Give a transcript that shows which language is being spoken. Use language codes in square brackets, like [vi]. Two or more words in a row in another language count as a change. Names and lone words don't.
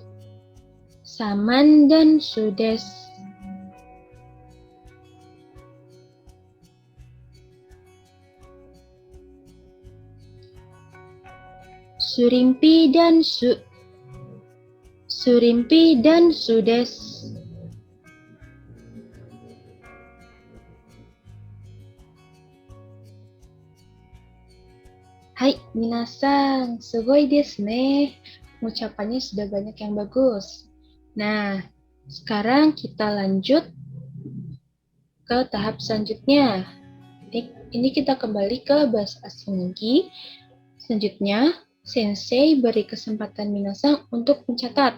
[ja] サマンダンスです。スリンピダンス. スリンピダンスです. はい、みなさん、すごいですね. [id] Ucapannya sudah banyak yang bagus. Nah, sekarang kita lanjut ke tahap selanjutnya. Ini kita kembali ke bahasa asing lagi. Selanjutnya, sensei beri kesempatan minasang untuk mencatat.